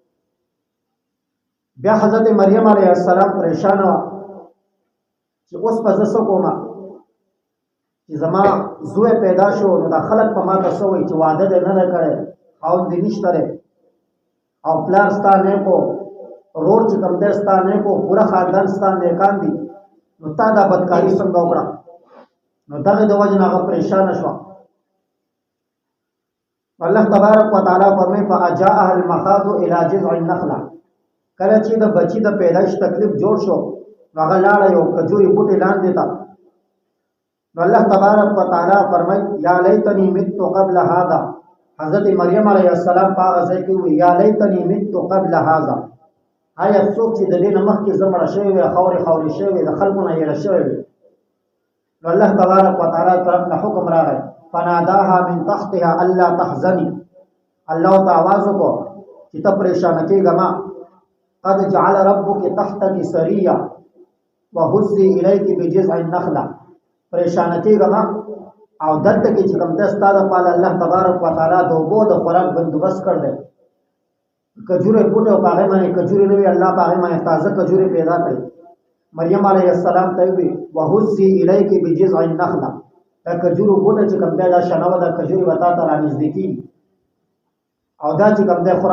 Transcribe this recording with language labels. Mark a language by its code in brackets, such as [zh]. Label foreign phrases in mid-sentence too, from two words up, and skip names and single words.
[ps] بیا حضرت مریم [ar] علیه السلام [ps] پریشانه وه چې اوس به زه څه کومه چې زما زوی پیدا شو نو دا خلک په ما ته څه وایي چې واده دی نه دی کړی، خاوند دې نشته دی، او پلار ستا نیکو، رور چې کوم دی ستا نیکو، پوره خاندان ستا نیکان دي، نو تا دا بدکاري څنګه وکړه. نو دغې د وجې نه هغه پریشانه شوه. [ar] الله تبارک وتعالى فرمایي فاجاءها المخاض الى جذع النخله، [ps] کله چې د بچی د پیدایش تکلیف جوړ شو نو هغه لاړه یو کجوري بوټي لاندې ته نو [ar] الله تبارک و تعالی [ps] فرمای [ar] یا لیتنی مت قبل هذا. [ps] حضرت مریم [ar] علیه السلام [ps] په هغه ځای کې وی [ar] یا لیتنی مت قبل هذا، [ps] آیا څوک چې د دې نه مخکې زه مړه شوی وي، خاورې شوی وي، د خلکو نه هېره شوی وي. نو [ar] الله تبارک و تعالی [ps] طرف نه حکم راغی [ar] فناداها من تحتها الا تحزني، [ps] الله ته आवाज وکړو چې ته پریشان کېږه ما، [ar] قد جعل ربك تحتك سريا وهزي اليك بجذع النخله، [ps] پریشان کېږه ما او دلته کې چې کوم د ستا دپاره [ar] الله تبارک و تعالی [ps] د اوبو د خوراک بندوبست کړ دی، کجورې بوټه او په هغې باندې کجورې نه وي، الله په هغې باندې تازه کجورې پیدا کړي. مریم [ar] علیه السلام [ps] ته وی [ar] وهزي الیک بجذع النخله، [ps] دا کجورو بوټه چې کوم دی دا شنه ده، کجورې به تا ته رانږدې کېږي او دا چې کوم دی خوره.